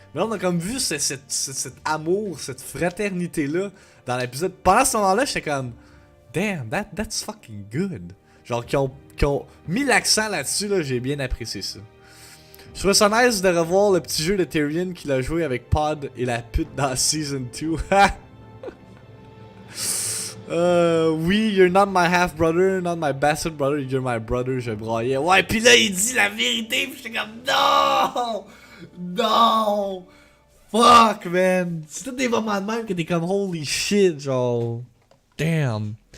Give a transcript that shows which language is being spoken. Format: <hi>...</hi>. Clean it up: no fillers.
<fr>Mais là, on a comme vu cet amour, cette fraternité-là dans l'épisode. Pendant ce moment-là, j'étais comme</fr> <en>damn, that's fucking good.</en> <fr>Genre, qui ont mis l'accent là-dessus, là, j'ai bien apprécié ça. Je trouve ça nice de revoir le petit jeu de Tyrion qu'il a joué avec Pod et la pute dans Season 2. Oui,</fr> <en>you're not my half-brother, not my bastard brother, you're my brother,</en> <fr>je broyais. Ouais, pis là, il dit la vérité, pis j'étais comme non! Non!</fr> <en>Fuck, man!</en> <fr>C'est tous des moments de même que t'es comme</fr> <en>holy shit,</en> <fr>genre. Damn.</fr>